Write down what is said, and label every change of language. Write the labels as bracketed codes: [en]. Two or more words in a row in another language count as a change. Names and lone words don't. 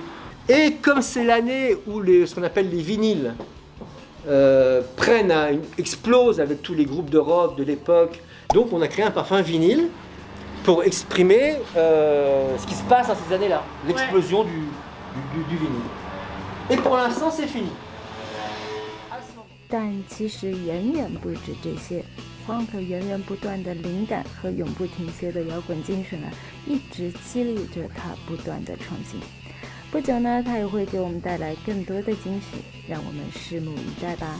[fr] Et comme c'est l'année où ce qu'on appelle les vinyles explosent avec tous les groupes de rock de l'époque, donc on a créé un parfum vinyle pour exprimer ce qui se passe dans ces années-là, l'explosion du vinyle. Et pour l'instant, c'est fini. [zh] 但其实远远不止这些 ，Funk 源源不断的灵感和永不停歇的摇滚精神呢，一直激励着他不断的创新。不久呢，他也会给我们带来更多的惊喜，让我们拭目以待吧。